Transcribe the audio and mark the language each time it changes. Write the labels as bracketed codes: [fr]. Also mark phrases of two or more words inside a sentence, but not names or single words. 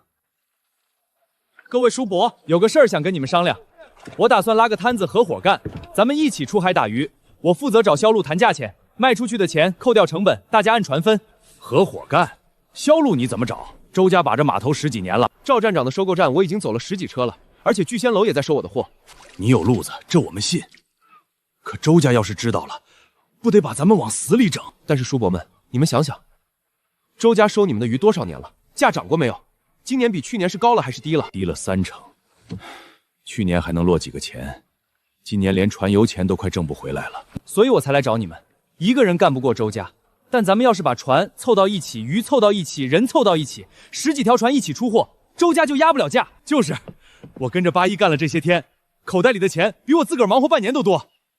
[zh] 各位叔伯，有個事兒想跟你們商量，我打算拉個攤子合夥幹，咱們一起出海打魚，我負責找銷路談價錢。賣出去的錢扣掉成本，大家按船分。合夥幹，銷路你怎麼找？周家把這碼頭10幾年了，趙站長的收購站我已經走了10幾車了，而且聚仙樓也在收我的貨。你有路子，這我們信。可周家要是知道了，不得把咱們往死裡整？但是叔伯們，你們想想，周家收你們的魚多少年了？價漲過沒有？今年比去年是高了還是低了？低了30%。去年還能落幾個錢，今年連船油錢都快掙不回來了。所以我才來找你們。一個人幹不過周家，但咱們要是把船湊到一起，魚湊到一起，人湊到一起，10幾條船一起出貨，周家就壓不了價。就是，我跟着八一幹了這些天，口袋裡的錢比我自個兒忙活半年都多。